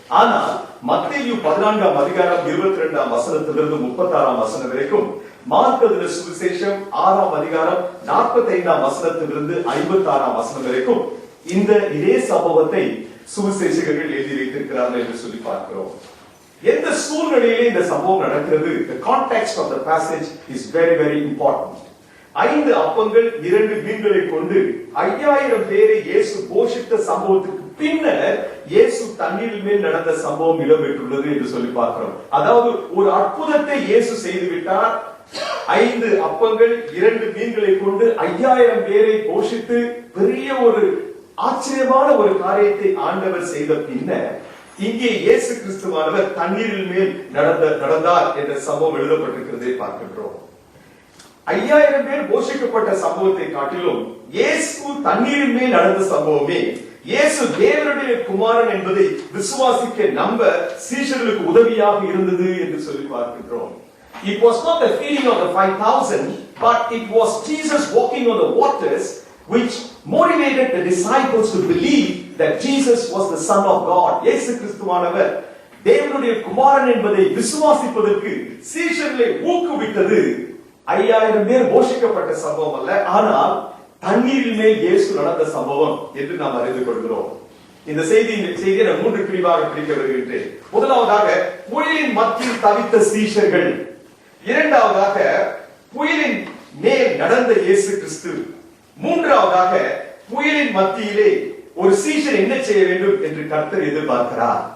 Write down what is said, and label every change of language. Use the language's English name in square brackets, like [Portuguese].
[Tamil] ஆனால் மத்தேயு 14ஆம் அதிகாரம் 22ஆம் வசனத்திலிருந்து 36ஆம் வசனம் வரைக்கும், மார்க்கு சுவிசேஷம் 6ஆம் அதிகாரம் 45ஆம் வசனத்திலிருந்து 56ஆம் வசனம் வரைக்கும் இந்த இதே சம்பவத்தை சுவிசேஷகர்கள் எழுதி வைத்திருக்கிறார்கள் என்று சொல்லி பார்க்கிறோம். எந்த சூழ்நிலையிலே இந்த சம்பவம் நடக்கிறது, [English] the context of the passage is very very important. [Tamil] 5 அப்பங்கள் 2 மீன்களை கொண்டு 5000 பேரை இயேசு போஷித்த சம்பவத்துக்கு பின்னர் இயேசு தண்ணீரின் மேல் நடந்த சம்பவம் இடம்பெற்றுள்ளது என்று சொல்லி பார்க்கிறோம். அதாவது ஒரு அற்புதத்தை இயேசு செய்துவிட்டார். 5 அப்பங்கள் 2 மீன்களை கொண்டு 5000 பேரை போஷித்து பெரிய ஒரு ஆச்சரியமான ஒரு காரியத்தை ஆண்டவர் செய்த பின்னர் இங்கே இயேசு கிறிஸ்துவானவர் தண்ணீரின் மேல் நடந்தார் என்ற சம்பவம் எழுதப்பட்டிருக்கிறதை பார்க்கின்றோம். 5000 பேர் போஷிக்கப்பட்ட சம்பவத்தை காட்டிலும் இயேசு தண்ணீரின் மேல் நடந்த சம்பவமே இயேசு தேவனுடைய குமாரன் என்பதை விசுவாசிக்க நம்ப சீஷர்களுக்கு உதவியாக இருந்தது என்று சொல்லி பார்க்கின்றோம். [English] It was not the feeding of the 5,000, but it was Jesus walking on the waters which motivated the disciples to believe that Jesus was the Son of God. [Tamil] இயேசு கிறிஸ்துவானவர் தேவனுடைய குமாரன் என்பதை விசுவாசிப்பதற்கு சீஷர்களை ஊக்குவித்தது 5000 பேர் போஷிக்கப்பட்ட சம்பவம் அல்ல, ஆனால் தண்ணீரின் மேல் இயேசு நடந்த சம்பவம் என்று நாம் அறிந்து கொள்கிறோம். இந்த செய்தியை நான் 3 பிரிவாக பிரிக்க வருகின்றேன். முதலாவதாக புயலின் மத்தியில் தவித்த சீஷர்கள், இரண்டாவதாக புயலின் மேல் நடந்த இயேசு கிறிஸ்து, மூன்றாவதாக புயலின் மத்தியிலே ஒரு சீஷர் என்ன செய்ய வேண்டும் என்று கர்த்தர் எதிர்பார்க்கிறார்.